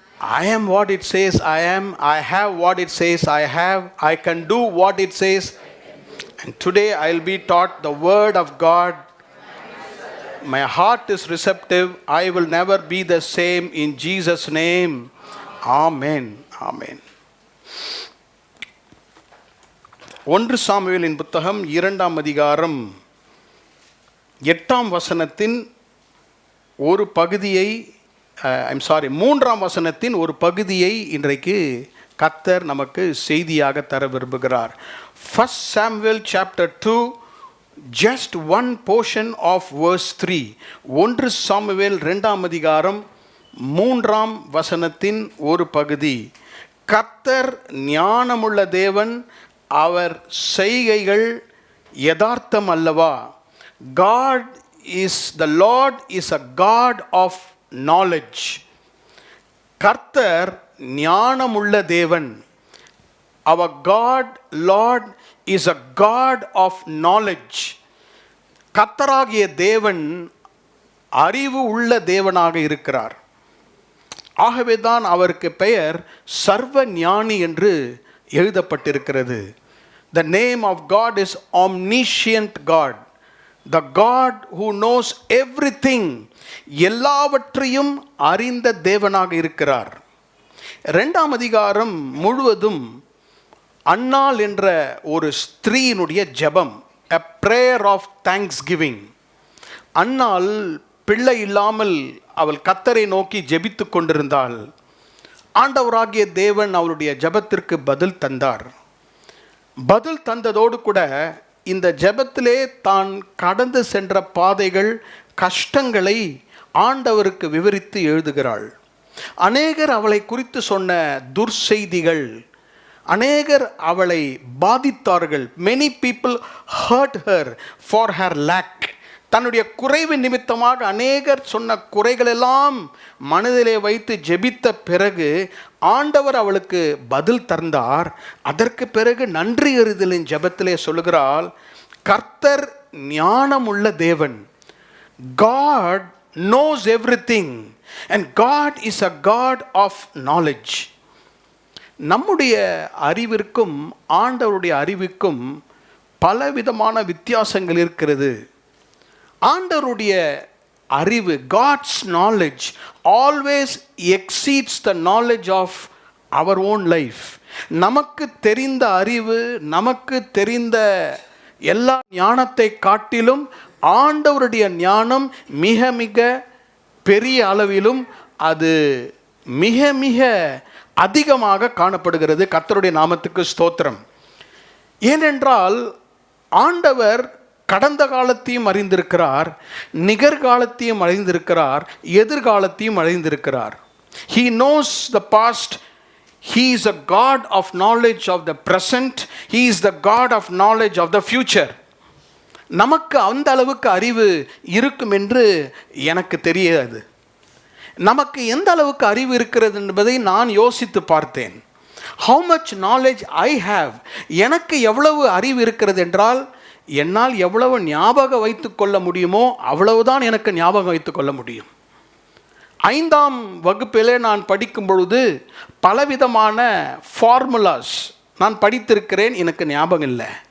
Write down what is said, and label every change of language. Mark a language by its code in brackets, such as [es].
[en] I am what it says I am. I have what it says I have. I can do what it says. And today I'll be taught the word of God. My heart is receptive. I will never be the same in Jesus' name. Amen. Amen. [ta] 1 சாமுவேலின் புத்தகம் 2ஆம் அதிகாரம் 8ஆம் வசனத்தின் ஒரு பகுதியை 3ஆம் வசனத்தின் ஒரு பகுதியை இன்றைக்கு கர்த்தர் நமக்கு செய்தியாக தர விரும்புகிறார். [en] 1 Samuel chapter 2, just one portion of verse 3. [ta] 1 Samuel 2ஆம் அதிகாரம் 3ஆம் வசனத்தின் ஒரு பகுதி. கர்த்தர் ஞானமுள்ள தேவன், அவர் செய்கைகள் யதார்த்தம் அல்லவா? [en] God is, the Lord is a God of knowledge. [ta] கர்த்தர் ஞானமுள்ள தேவன். [en] Our God, Lord, is a God of knowledge. [ta] கர்த்தராகிய தேவன் அறிவு உள்ள தேவனாக இருக்கிறார். ஆகவேதான் அவருக்கு பெயர் சர்வ ஞானி என்று எழுதப்பட்டிருக்கிறது. [en] The name of God is omniscient God. The God who knows everything. [ta] எல்லாவற்றையும் அறிந்த தேவனாக இருக்கிறார். 2ஆம் அதிகாரம் முழுவதும் அன்னாள் என்ற ஒரு ஸ்திரீயினுடைய ஜெபம், [en] a prayer of thanksgiving. [ta] அன்னாள் பிள்ளை இல்லாமல் அவள் கர்த்தரை நோக்கி ஜெபித்து கொண்டிருந்தாள். ஆண்டவராகிய தேவன் அவளுடைய ஜெபத்திற்கு பதில் தந்தார். பதில் தந்ததோடு கூட இந்த ஜெபத்திலே தான் கடந்து சென்ற பாதைகள், கஷ்டங்களை ஆண்டவருக்கு விவரித்து எழுதுகிறாள். அநேகர் அவளை குறித்து சொன்ன துர்செய்திகள், அநேகர் அவளை பாதித்தார்கள். [en] many people hurt her for her lack. [ta] தன்னுடைய குறைவு நிமித்தமாக அநேகர் சொன்ன குறைகளெல்லாம் மனதிலே வைத்து ஜெபித்த பிறகு ஆண்டவர் அவளுக்கு பதில் தந்தார். அதற்கு பிறகு நன்றி அறிதலின் ஜெபத்திலே சொல்லுகிறாள், கர்த்தர் ஞானமுள்ள தேவன். [en] God knows everything and God is a God of knowledge. [ta] நம்முடைய அறிவிற்கும் ஆண்டவருடைய அறிவுக்கும் பலவிதமான வித்தியாசங்கள் இருக்கிறது. ஆண்டவருடைய அறிவு, [en] God's knowledge always exceeds the knowledge of our own life. [ta] நமக்கு தெரிந்த அறிவு, நமக்கு தெரிந்த எல்லா ஞானத்தை காட்டிலும் ஆண்டவருடைய ஞானம் மிக மிக பெரிய அளவிலும் அது மிக மிக அதிகமாக காணப்படுகிறது. கர்த்தருடைய நாமத்துக்கு ஸ்தோத்திரம். ஏனென்றால் ஆண்டவர் கடந்த காலத்தையும் அறிந்திருக்கிறார், நிகழ்காலத்தையும் அறிந்திருக்கிறார், எதிர்காலத்தையும் அறிந்திருக்கிறார். [en] He knows the past. He is a God of knowledge of the present. He is the God of knowledge of the future. [ta] நமக்கு அந்த அளவுக்கு அறிவு இருக்கும் என்று எனக்கு தெரியாது. நமக்கு எந்த அளவுக்கு அறிவு இருக்கிறது என்பதை நான் யோசித்து பார்த்தேன். [en] How much knowledge I have. [ta] எனக்கு எவ்வளவு அறிவு இருக்கிறது என்றால், என்னால் எவ்வளவு ஞாபகம் வைத்து கொள்ள முடியுமோ அவ்வளவுதான் எனக்கு ஞாபகம் வைத்து கொள்ள முடியும். 5ஆம் வகுப்பிலே நான் படிக்கும் பொழுது பலவிதமான ஃபார்முலாஸ் நான் படித்திருக்கிறேன், எனக்கு ஞாபகம் இல்லை.